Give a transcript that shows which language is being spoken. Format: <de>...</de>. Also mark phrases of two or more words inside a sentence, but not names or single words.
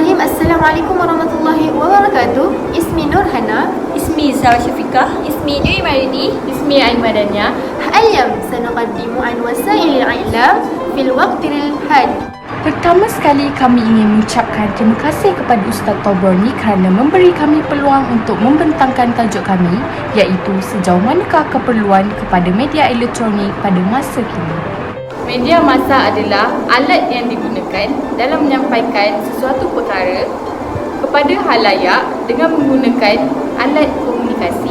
<ar>السلام عليكم ورحمة الله وبركاته. Ismi Nurhana. Ismi Zara Syafiqah. Ismi Dwi Marini. Ismi Aimadania. اليوم سنقدم عن وسائل الإعلام في الوقت الحالي.</ar> <ms>Pertama sekali kami ingin mengucapkan terima kasih kepada Ustaz Toborni kerana memberi kami peluang untuk membentangkan tajuk kami, iaitu sejauh manakah keperluan kepada media elektronik pada masa kini. Media massa adalah alat yang digunakan dalam menyampaikan sesuatu perkara kepada halayak dengan menggunakan alat komunikasi</ms>